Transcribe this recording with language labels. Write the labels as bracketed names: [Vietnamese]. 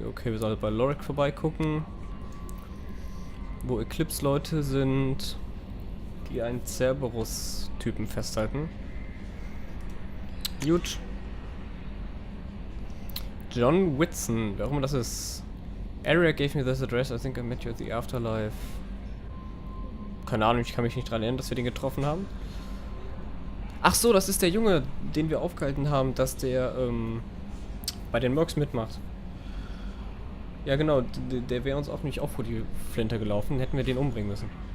[German] Okay, wir sollten bei Lorek vorbeigucken. Wo Eclipse-Leute sind, die einen Cerberus-Typen festhalten. Gut. John Whitson, wer auch immer das ist. [English] Area gave me this address, I think I met you at the afterlife. [German] Keine Ahnung, ich kann mich nicht dran erinnern, dass wir den getroffen haben. Ach so, das ist der Junge, den wir aufgehalten haben, dass der bei den Mercs mitmacht. Ja genau, der wäre uns auch nicht vor die Flinte gelaufen, hätten wir den umbringen müssen.